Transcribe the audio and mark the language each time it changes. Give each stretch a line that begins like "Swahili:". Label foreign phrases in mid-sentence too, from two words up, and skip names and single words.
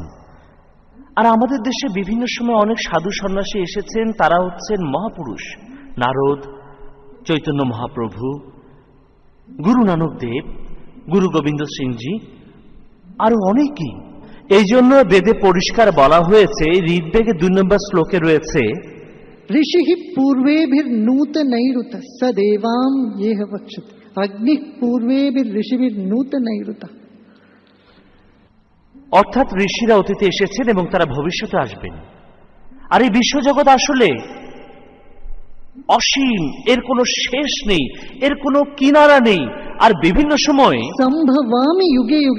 Bangla: আর আমাদের দেশে বিভিন্ন সময় অনেক সাধু সন্ন্যাসী এসেছেন, তারা হচ্ছেন মহাপুরুষ। নারদ, চৈতন্য মহাপ্রভু, গুরু নানক দেব, গুরু গোবিন্দ সিংজি, আরো অনেকেই। এই জন্য বেদে পরিষ্কার বলা হয়েছে, ঋগ্বেদে 2 নম্বর শ্লোকে রয়েছে,
Sanskrit: ऋषि पूर्वेभिर्नूतनैरुत सदेवां येह वक्षति अग्नि पूर्वेभिर्ऋषिभिर्नूतनैरुत।
Bangla: অর্থাৎ ঋষিরা অতীতে এসেছেন এবং তারা ভবিষ্যতে আসবেন। আর এই বিশ্বজগৎ আসলে অসীম, এর কোনো শেষ নেই, এর কোনো কিনারা নেই। আর বিভিন্ন সময়ে
Sanskrit: সম্ভবামি যুগে যুগে,